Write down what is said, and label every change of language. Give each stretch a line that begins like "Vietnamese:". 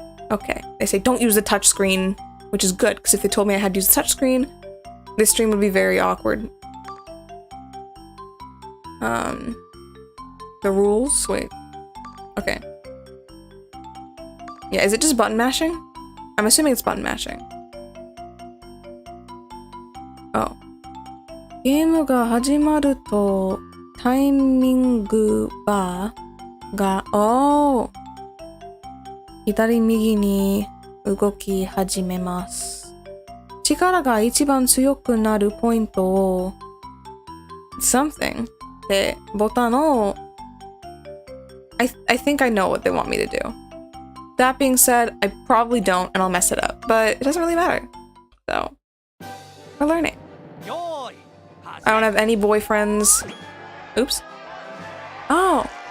English: Okay, they say don't use the touchscreen, which is good, because if they told me I had to use the touchscreen, this stream would be very awkward. The rules? Wait. Okay. Yeah, is it just button mashing? I'm assuming it's button mashing. Oh.
Japanese: ゲームが始まるとタイミングバーが、左右に動き始めます。力が一番強くなるポイントを
English: something
Japanese: でボタンを
English: I think I know what they want me to do. That being said, I probably don't and I'll mess it up, but it doesn't really matter. So, we're learning. I don't have any boyfriends. Oops. Oh.